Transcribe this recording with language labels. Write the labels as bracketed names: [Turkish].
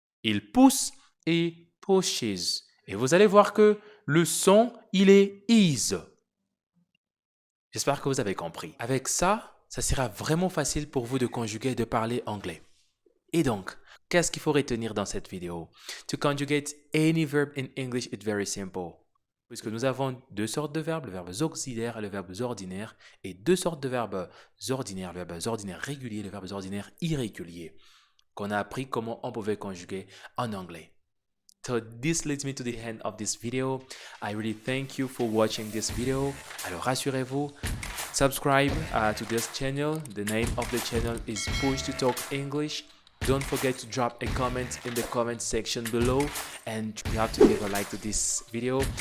[French] Il pousse et pushes. Et vous allez voir que le son, il est is. J'espère que vous avez compris. Avec ça, ça sera vraiment facile pour vous de conjuguer et de parler anglais. Et donc, qu'est-ce qu'il faut retenir dans cette vidéo? [English] To conjugate any verb in English is very simple. [French] Puisque nous avons 2 sortes de verbes, le verbe auxiliaire et le verbe ordinaire, et 2 sortes de verbes ordinaires, le verbe ordinaire régulier et le verbe ordinaire irrégulier, qu'on a appris comment on pouvait conjuguer en anglais. [English] So this leads me to the end of this video. I really thank you for watching this video. [French] Alors rassurez-vous, [English] subscribe to this channel. The name of the channel is Push to Talk English. Don't forget to drop a comment in the comment section below, and you have to give a like to this video.